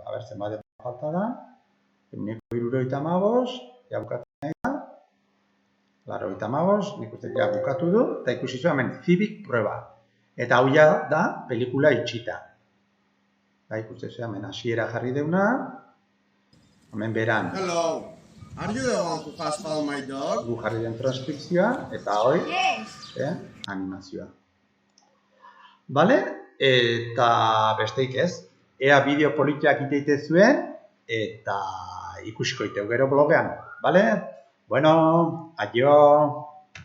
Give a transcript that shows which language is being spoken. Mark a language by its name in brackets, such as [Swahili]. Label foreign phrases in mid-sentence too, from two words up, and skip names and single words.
[Basque] Aber, zenbat falta da, 175, ja bukatzen nahi da. 85, nik uste ja bukatu du, eta ikusi zuen hemen Civic prueba. Eta hau ja da pelikula itxita. Ikusten zuen hemen hasiera jarri deuna, hemen beran. [English] Hello. Are you the one who has found my dog? [Basque] Gu jarri den transkripzioa, eta hoi, [English] Yes. [Basque] animazioa. Bale? Eta besteik ez. Ea bideo politiak iteite zuen, eta ikusiko iteu gero blogean. Bale? Bueno, adio!